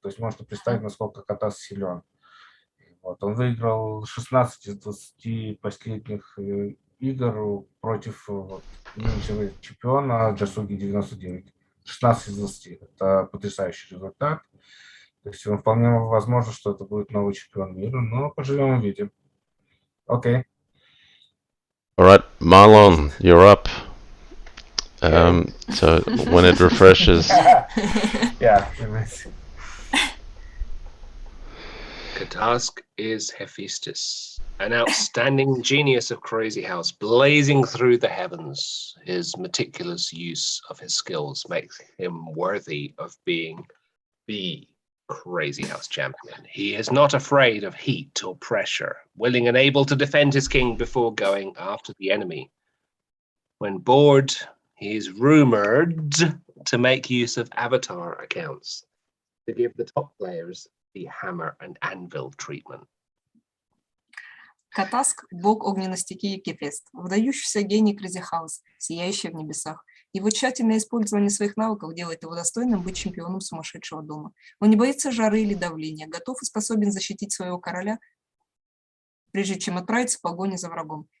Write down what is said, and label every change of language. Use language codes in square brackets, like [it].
[ru] То есть можно представить, насколько Катас силен. Вот, он выиграл 16 из 20 последних игр против нынешнего чемпиона Джасуги 99. 16 из 20. Это потрясающий результат. То есть вполне возможно, что это будет новый чемпион мира, но поживем и видим. Окей. [en] All right, Marlon, you're up. So when it refreshes. Yeah. Katask is Hephaestus, an outstanding genius of Crazyhouse, blazing through the heavens. His meticulous use of his skills makes him worthy of being the Crazyhouse champion. He is not afraid of heat or pressure, willing and able to defend his king before going after the enemy. When bored, he is rumored to make use of avatar accounts to give the top players the hammer and anvil treatment. [ru] Катаск – бог огненной стихии Гефест, выдающийся гений Crazyhouse, сияющий в небесах. Его тщательное использование своих навыков делает его достойным быть чемпионом сумасшедшего дома. Он не боится жары или давления, готов и способен защитить своего короля, прежде чем отправиться в погоню за врагом.